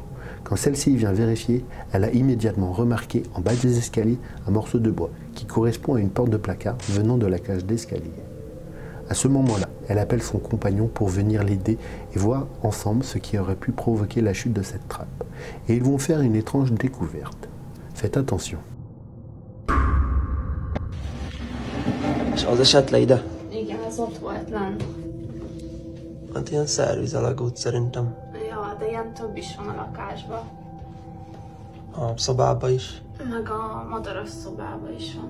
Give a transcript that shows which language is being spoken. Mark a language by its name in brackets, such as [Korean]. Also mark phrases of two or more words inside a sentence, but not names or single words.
[French] Quand celle-ci vient vérifier, elle a immédiatement remarqué en bas des escaliers un morceau de bois qui correspond à une porte de placard venant de la cage d'escalier. À ce moment-là, elle appelle son compagnon pour venir l'aider et voir ensemble ce qui aurait pu provoquer la chute de cette trappe. Et ils vont faire une étrange découverte. Faites attention. [Hungarian] És az esett le ide? Igen, az ott volt lent. Hát ilyen szervizalagút szerintem. Ja, de ilyen több is van a lakásban. A szobába is. Meg a madaras szobában is van.